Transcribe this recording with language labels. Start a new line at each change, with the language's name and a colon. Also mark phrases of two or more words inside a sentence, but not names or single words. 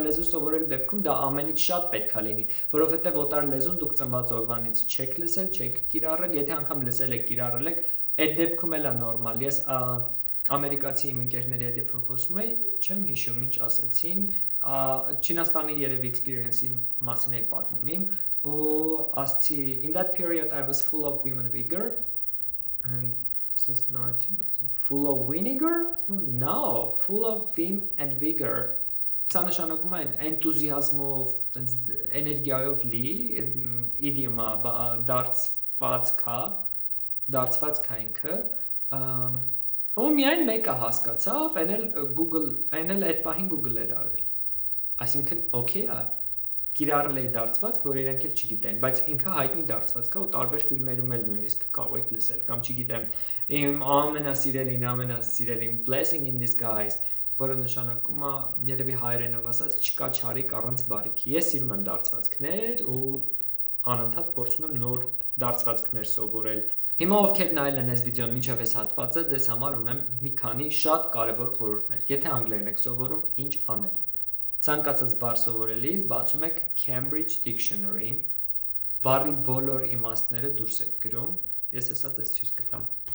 Armenian: լեզու սովորելու դեպքում դա ամենից շատ պետքա լինի, որովհետև օտար լեզուն դուք ծնված օրվանից չեք լսել, չեք կիրառել, եթե անգամ լսել եք, կիրառել եք, այդ դեպքում էլ է նորմալ։ Ես ամերիկացի իմ ընկերների հետ երբ որ խոսում էի, չեմ հիշում ինչ ասացին, Չինաստանի երևի experience-ի մասին էի պատմում իմ, ու ասացի
English: in that period I was full of vim and vigor and since
Armenian: նայեցին ասացի
English: full of vinegar, no, full of vim and vigor։
Armenian: Սա նշանակում է էնտուզիազմով, էներգիայով լի, իդիոմա դարձված քա ինքը, ու միայն մեկը հասկացավ, այն էլ այդ պահին Google էր արել։ Այսինքն, օքեյ է, կիրառել էի դարձված, որ իրենք էլ չգիտեն, բայց ինքը հայտնի դարձված կա ու տարբեր ֆիլմերում էլ նույնիսկ կարող եք լսել, կամ չգիտեմ, իմ ամենասիրելին
English: blessing in disguise,
Armenian: որը նշանակում է երևի հայերենով ասած չկա չարիք առանց բարիքի։ Ես սիրում եմ դարձվածքներ ու անընդհատ փորձում եմ նոր դարձվածքներ սովորել։ Հիմա ովքեր նայել են այս վիդեոն մինչև այս հատվածը, ձեզ համար ունեմ մի քանի շատ կարևոր խորհուրդներ։ Եթե անգլերեն եք սովորում, ինչ անել։ Ցանկացած բառ սովորելիս բացում եք Cambridge Dictionary-ին, բառի բոլոր իմաստները դուրս եք գրում։ Ես հեսա ձեզ ցույց կտամ։